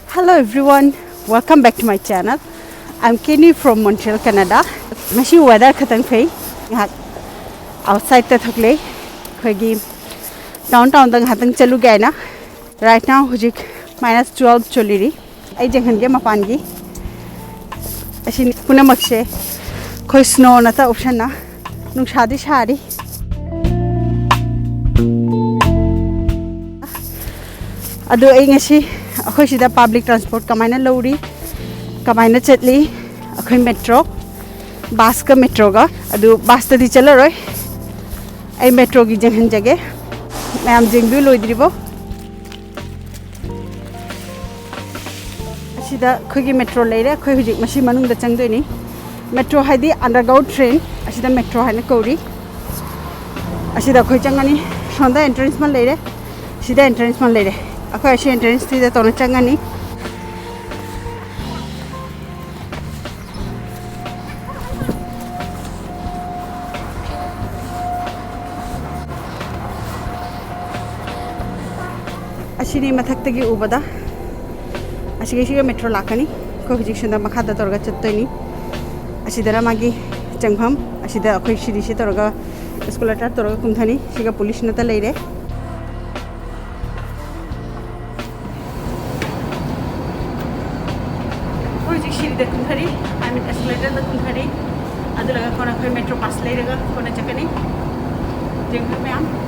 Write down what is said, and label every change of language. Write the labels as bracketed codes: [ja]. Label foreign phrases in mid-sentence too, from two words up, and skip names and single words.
[en] Hello everyone, welcome back to my channel. I'm Canny from Montreal, Canada. [mni] Mashi weather khatang fei. Outside ta thakle. Khagi downtown dang hatang chalu gay na. [en] Right now [mni] hujik -12 choliri. Ai jenghan ge mapan gi. Asin puna makshe. Khoi snow na ta option na. Nung shadi shari. Ado ai ngasi akhoi sida [en] public transport [mni] kamaina lori kamaina chatli akhoi [en] metro bus [mni] ka metro ga adu bus ta di chala roi ai metro gi jenghan jage mayam jengdu loidribo asida khoi gi metro leire khoi hujik masi manung da changdoi ni metro haidi [en] underground train [mni] asida metro haina kauri asida khoi changani sonda entrance man leire sida entrance man leire akhoi asi entrance ti da tona changani asini mathak ubada asiga metro lakani ko hujik sunda makhada torga chattoini asidara magi changham asida akhoi shiri si torga escalator torga kumthani siga police nata leire hujik shiri da kumthari [en] I mean escalator [mni] da kumthari adu laga kona khoi [en] metro pass [mni] leirega kona chakani jenghu meam